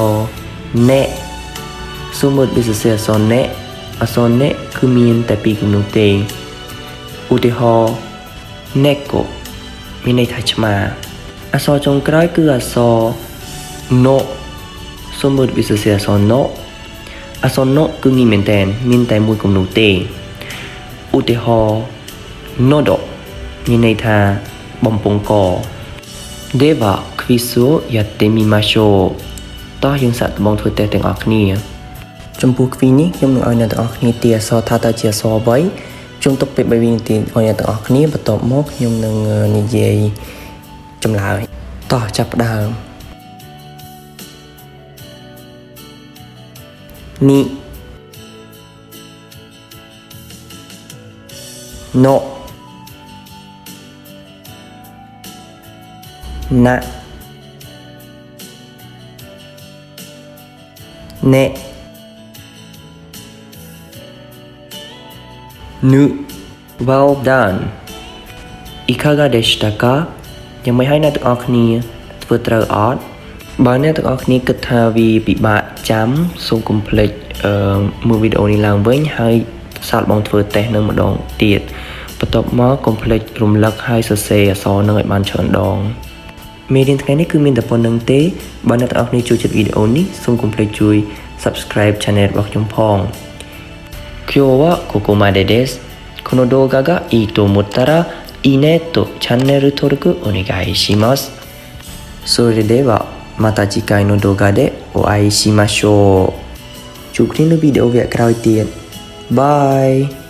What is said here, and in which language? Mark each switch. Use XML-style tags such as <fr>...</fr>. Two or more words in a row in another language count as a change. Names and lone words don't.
<km>រណែសូមមើលវិសេសអក្សរណែអក្សរណែគឺមានតែ2គំនូទេឧទាហរណ៍ណេកូមានន័យថាឆ្មាអក្សរចុង ក្រោយគឺអក្សរណូសូមមើលវិសេសអក្សរណូអក្សរណូគឺងាយមែនតើមានតែ1គំនូទេឧ ទាហរណ៍ណូដូមានន័យថាបំពង់ក</km> <ja>ではクイズをやってみましょう</ja> <km>តោះយើងសាកត្បូងធ្វើតេស្តទាំងអស់គ្នាចំពោះគ្វីនេះខ្ញុំនឹងឲ្យអ្នកទាំងអស់គ្នាទាយអក្សរថាតើជាអក្សរអ្វីខ្ញុំទុកពេល3វិនាទីឲ្យអ្នកទាំងអស់គ្នាបន្ទាប់មកខ្ញុំនឹងនិយាយចម្លើយតោះចាប់ផ្ដើម</km> <ja>នីណូណាណែぬ</ja> <en>well done</en> <ja>いかがでしたか</ja> <km>យ៉ាងម៉េចហើយអ្នកទាំងអស់គ្នាធ្វើត្រូវអត់បើអ្នកទាំងអស់គ្នាគិតថាវាពិបាក ចាំសូមកុំភ្លេចមើលវីដេអូនេះឡើងវិញហើយសាកល្បងធ្វើតេស្តនឹងម្ដងទៀតបន្ទាប់មកកុំភ្លេចរំលឹកហើយសរ សេរអក្សរនឹងឲ្យបានច្រើនដងមេរៀនថ្ងៃនេះគឺមានតែប៉ុណ្្នឹងទេបើអ្នកទាំងអស់គ្នាចូលចិត្តវីដេអូនេះសូមកុំភ្លេចជួយ</km> <en>Subscribe Channel</en> <km>របស់ខ្ញុំផង</km> <ja>今日はここまでですこの動画がいいと思ったらいいねとチャンネル登録お願いしますそれではまた次回の動画でお会いしましょう</ja> <km>ជួបគ្នានៅវីដេអូវគ្គក្រោយទៀតបាយ</km>